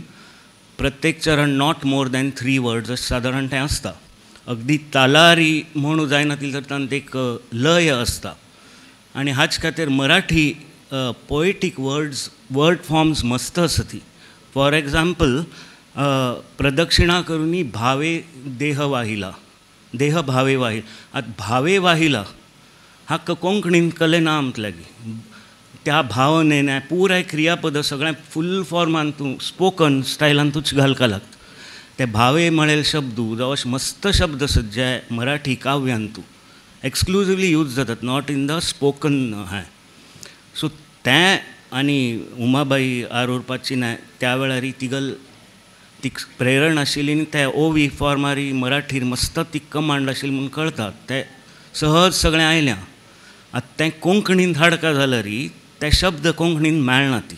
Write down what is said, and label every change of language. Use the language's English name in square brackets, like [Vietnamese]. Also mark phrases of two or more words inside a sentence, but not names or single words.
[Konkani] प्रत्येक चरण [English] not more than 3 words [Konkani] अशें सादारण तें आसता. अगदी तालारी म्हणू जायना तर तातूंत एक लय आसता. आनी हाचे खातीर मराठी [English] poetic word forms [Konkani] मस्त आसा ती. [English] for example [Marathi] प्रदक्षिणा करुनी भावे देह वाहिला देह भावे वाहिला. [Konkani] आतां भावे वाहिला हाका कोंकणींत कलेना आमतल्यागी. त्या भावनेन पुराय क्रियापद सगळें फूल फॉर्मान तूं स्पोकन स्टायलांतूच घालका लागता. ते भावे म्हळेल शब्द जावं अशे मस्त शब्द आसात जे मराठी काव्यांत [English] exclusively use [Konkani] जातात [English] not in the spoken [Konkani] हें. सो तें आनी उमाबाई आरोरपाची त्या वेळार तिगल ती प्रेरण आशिल्ली आनी ते ओवी फॉर्मार मराठीर मस्त ती कमांड आशिल्ली म्हूण कळटा. ते सहज सगळें आयल्यां. आतां तें कोंकणींत हाडका जाल्यार ते शब्द कोंकणींत मेळना ती.